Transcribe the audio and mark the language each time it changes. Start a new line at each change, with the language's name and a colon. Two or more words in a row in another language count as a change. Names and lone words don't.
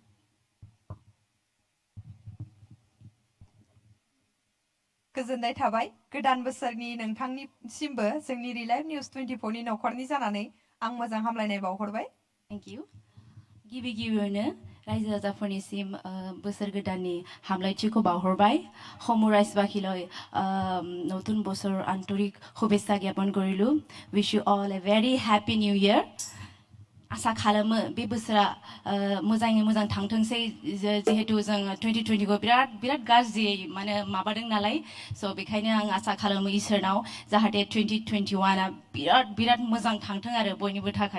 Bodo: गोजोननाय थाबाय गोदान बोसोरनि नोंथांनिसिमबो जोंनि रिलाइभ निउज 24नि न'खरनि जानानै आं मोजां हामलायनाय बावहरबाय
English: thank you
Bodo: गिबियावनो रायजो राजाफोरनिसिम बोसोर गोदाननि हामलायथिखौ बावहरबाय
Assamese: সমূহ ৰাজ্যবাসীলৈ নতুন বছৰ আন্তৰিক শুভেচ্ছা জ্ঞাপন কৰিলোঁ
English: wish you all a very happy new year
Bodo: आसा खालामो बे बोसोरा मोजाङै मोजां थांथोंसै जिहेतु जों 2020खौ बिराद गाज्रियै माने माबादों नालाय स' बेखायनो आं आसा खालामो इसोरनाव जाहाथे 2021आ बिराद मोजां थांथों आरो बयनिबो थाखाय